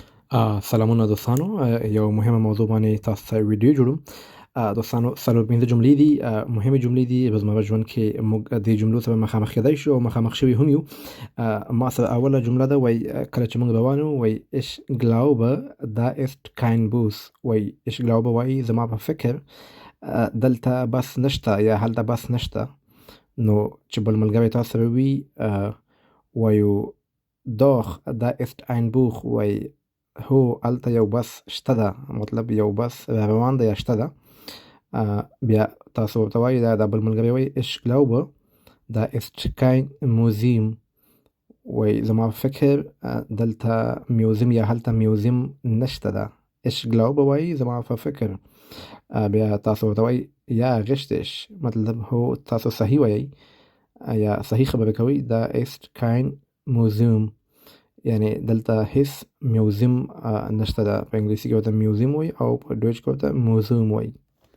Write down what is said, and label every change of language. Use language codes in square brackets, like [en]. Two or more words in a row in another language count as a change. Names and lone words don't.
[ps] سلامونه دوستانو. یو مهمه موضوع باندې تاسو ته ویډیو جوړوم. دوستانو څلور پنځه جملې دي، مهمه جملې دي. په زموږ ژوند کې موږ د جملو سره مخامخ کېدای شو او مخامخ شوي هم یو. ما سره اوله جمله ده، وای کله چې موږ روان یو، وای [de] ich glaube da ist kein Bus. [ps] وای [de] ich glaube [ps] وای زما په فکر دلته بس نشته یا هلته بس نشته. نو چې بل ملګری تاسو سره وي وایو [de] doch da ist ein Buch. [ps] وای هو هلته یو بس شته ده، مطلب یو بس روان ده یا شته ده. بیا تاسو ورته وایي دا بل ملګری وایي [de] ich glaube da ist kein Museum. [ps] وای زما په فکر دلته میوزیم یا هلته میوزیم نشته ده. [de] ich glaube [ps] وایي زما په فکر. بیا تاسو ورته وایي یا richtig، مطلب هو تاسو صحیح وایي یا صحیح خبره کوي. [de] da ist kein Museum [ps] یعنی دلته هیڅ میوزیم نشته ده. په انګلیسي کې ورته میوزیم وایي او په ډویچ کې ورته موزیم وایي.